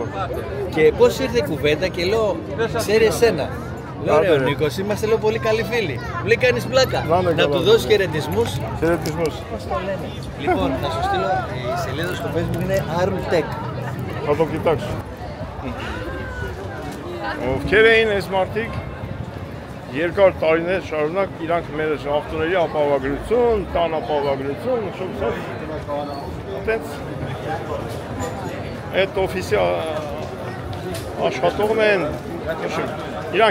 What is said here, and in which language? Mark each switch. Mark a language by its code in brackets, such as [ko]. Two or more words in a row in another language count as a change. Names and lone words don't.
[el] Και πώς ήρθε η κουβέντα και λέω, ξέρει εσένα. Λέω ρε ο Άντε, ρε. Νίκος, είμαστε λέω πολύ καλοί φίλοι. Μου λέει κάνεις πλάκα. Να είναι Να καλά, του δώσεις χαιρετισμούς. Χαιρετισμούς. Λοιπόν, θα σου στείλω, η σελίδα στο Facebook είναι ArmTech. Θα το κοιτάξω. [hy] Ովքեր is մարդիկ երկար տարիներ շարունակ իրանք մեր ավտոների ապահովագրություն, տան ապահովագրություն, այդպես այդ օֆիսի աշխատողն են, իրանք